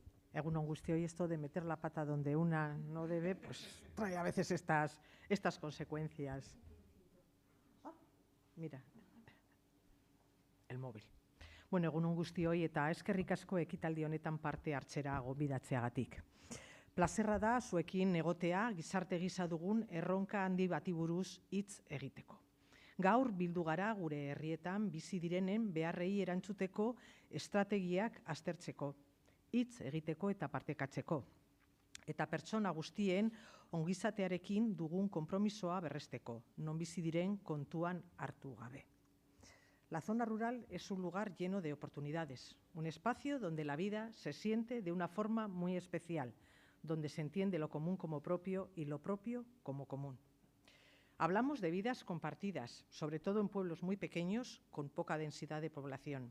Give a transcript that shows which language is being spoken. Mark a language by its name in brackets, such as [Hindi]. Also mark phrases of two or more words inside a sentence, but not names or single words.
[Basque] Egunon guztioi, [Spanish] esto de meter la pata donde una no debe, pues trae a veces estas consecuencias. Mira, el móvil. [Basque] Bueno, egunon guztioi eta eskerrik asko ekitaldi honetan parte hartzera gonbidatzeagatik. Plazerra da zuekin egotea gizarte gisa dugun erronka handi bati buruz hitz egiteko. Gaur bildu gara gure herrietan bizi direnen beharrei erantzuteko estrategiak aztertzeko, hitz egiteko eta partekatzeko, eta pertsona guztien ongizatearekin dugun konpromisoa berresteko, non bizi diren kontuan hartu gabe. [Spanish] La zona rural es un lugar lleno de oportunidades, un espacio donde la vida se siente de una forma muy especial, donde se entiende lo común como propio y lo propio como común. Hablamos de vidas compartidas, sobre todo en pueblos muy pequeños con poca densidad de población.